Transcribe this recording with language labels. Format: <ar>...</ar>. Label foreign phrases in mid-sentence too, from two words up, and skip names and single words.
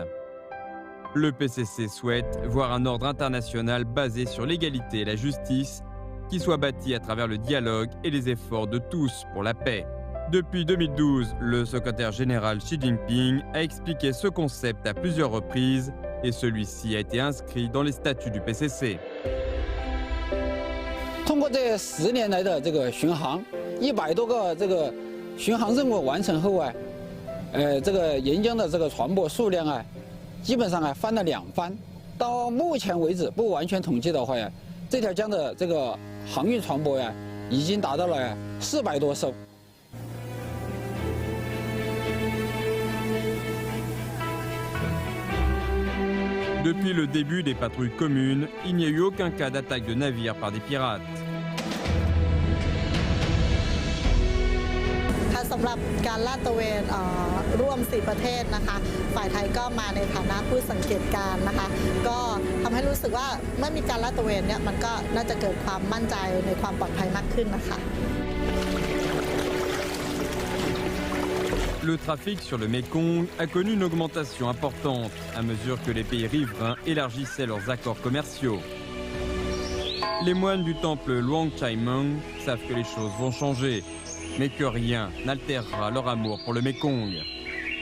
<fr>Le PCC souhaite voir un ordre international basé sur l'égalité et la justice qui soit bâti à travers le dialogue et les efforts de tous pour la paix. Depuis 2012, le secrétaire général Xi Jinping a expliqué ce concept à plusieurs reprises et celui-ci a été inscrit dans les statuts du PCC.</fr> <zh>通过这10年来的这个巡航，100多个这个巡航任务完成后啊，这个沿江的这个船舶数量啊，基本上啊翻了2番。到目前为止，不完全统计的话呀，这条江的这个航运船舶呀，已经达到了400多艘。</zh> <fr>Depuis le début des patrouilles communes, il n'y a eu aucun cas d'attaque de navires par des pirates.</fr> <th>สำหรับการลาดตระเวนร่วม4ประเทศนะคะฝ่ายไทยก็มาในฐานะผู้สังเกตการณ์นะคะก็ทำให้รู้สึกว่าเมื่อมีการลาดตระเวนเนี่ยมันก็น่าจะเกิดความมั่นใจในความปลอดภัยมากขึ้นนะคะ</th> <fr>Le trafic sur le Mékong a connu une augmentation importante à mesure que les pays riverains élargissaient leurs accords commerciaux. Les moines du temple Luang Chai Meng savent que les choses vont changer, mais que rien n'altérera leur amour pour le Mékong.</fr>